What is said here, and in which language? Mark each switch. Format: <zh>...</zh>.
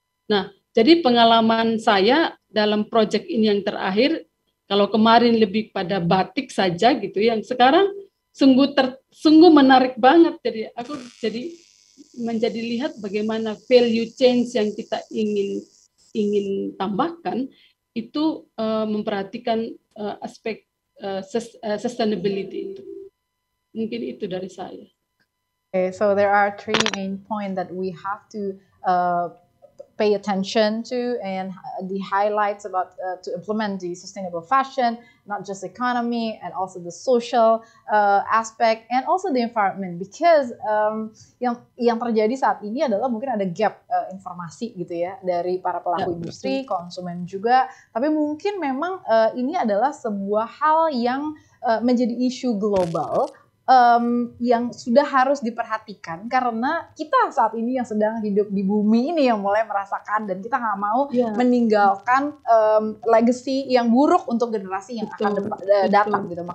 <id>Nah, jadi pengalaman saya dalam proyek ini yang terakhir, kalau kemarin lebih pada batik saja gitu, yang sekarang sungguh menarik banget. Jadi aku menjadi lihat bagaimana value change yang kita ingin tambahkan itu memperhatikan aspek sustainability itu. Mungkin itu dari saya.</id> <en>Okay, so there are three main points that we have to pay attention to, and the highlights about to implement the sustainable fashion, not just economy, and also the social aspect, and also the environment.</en> <id>Because yang terjadi saat ini adalah mungkin ada gap informasi gitu ya dari para pelaku industri, konsumen juga. Tapi mungkin memang ini adalah sebuah hal yang menjadi isu global. Yang sudah harus diperhatikan karena kita saat ini yang sedang hidup di bumi ini yang mulai merasakan, dan kita nggak mau meninggalkan legacy yang buruk untuk generasi yang akan datang gitu.</id>